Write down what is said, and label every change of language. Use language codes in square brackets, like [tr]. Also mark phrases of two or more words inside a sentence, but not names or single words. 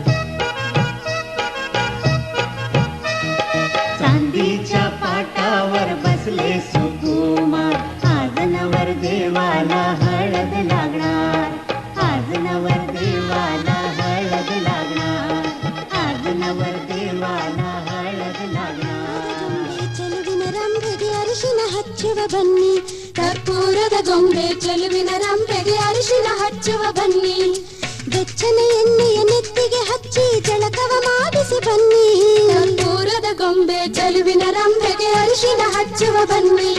[mr] चांदीच्या पाटावर बसले सुकुमार, आज नवर देवाला हळद लागणार. आज नवर देवाला हळद लागणार. आज नवर देवाला हळद लागणार. [kn] ಚೆಲುವಿನ ರಂಭೆಗೆ ಅರಿಶಿನ ಹಚ್ಚುವ ಬನ್ನಿ, ಕರ್ಪೂರದ ಗೊಂಬೆ ಚೆಲುವಿನ ರಂಭೆಗೆ ಅರಿಶಿನ ಹಚ್ಚುವ ಬನ್ನಿ. ಬೆಚ್ಚನೆ ಎಣ್ಣೆಯ ನೆತ್ತಿಗೆ ಹಚ್ಚಿ ಜಳಕವ ಮಾಡಿಸಿ ಬನ್ನಿ. ಕರ್ಪೂರದ ಗೊಂಬೆ ಚೆಲುವಿನ ರಂಭೆಗೆ ಅರಿಶಿನ ಹಚ್ಚುವ ಬನ್ನಿ.